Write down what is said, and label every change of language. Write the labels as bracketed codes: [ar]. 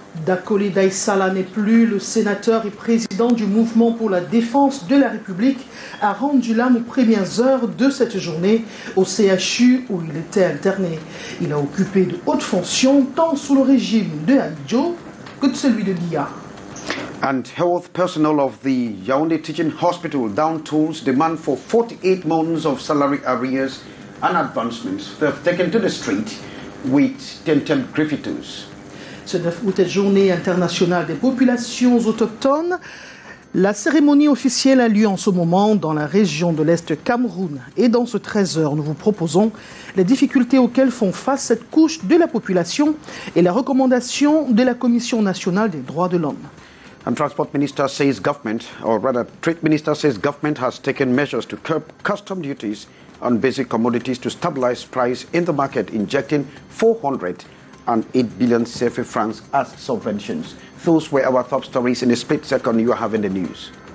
[fr] Dakole Daïsala n'est plus le sénateur et président du mouvement pour la défense de la République, a rendu l'âme aux premières heures de cette journée au CHU où il était interné. Il a occupé de hautes fonctions tant sous le régime de Adjo que de celui de l'IA. [en] And health personnel of the Yaoundé Teaching Hospital down tools demand for 48 months of salary arrears and advancements. They have taken to the street with tented graffitis. [fr] Ce 9 août est journée internationale des populations autochtones. La cérémonie officielle a lieu en ce moment dans la région de l'Est Cameroun. Et dans ce 13h, nous vous proposons les difficultés auxquelles font face cette couche de la population et la recommandation de la Commission nationale des droits de l'homme. [en] And Transport Minister says government, or rather Trade Minister says government has taken measures to curb custom duties on basic commodities to stabilize price in the market, injecting 408 billion CFA francs as subventions. Those were our top stories. In a split second, you are having the news.